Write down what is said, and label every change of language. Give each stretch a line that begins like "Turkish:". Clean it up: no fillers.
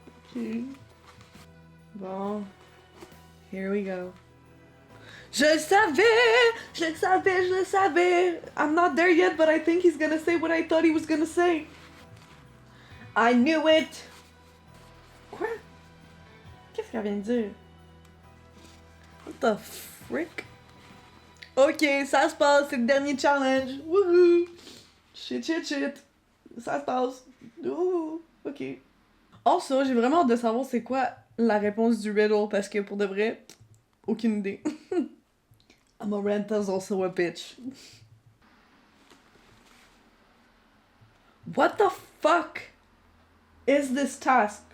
English: Okay.
French: Bon.
English: Here we go.
French: Je le savais! Je le savais, je le savais!
English: I'm not there yet, but I think he's gonna say what I thought he was gonna say. I knew it!
French: Quoi? Qu'est-ce qu'elle vient de dire?
English: What the frick?
French: Ok, ça se passe, c'est le dernier challenge. Woohoo!
English: Shit, shit, shit.
French: Ça se passe. Ouh, ok. Also, j'ai vraiment hâte de savoir c'est quoi la réponse du riddle parce que pour de vrai, aucune idée.
English: Amarantha's also a bitch. What the fuck is this task?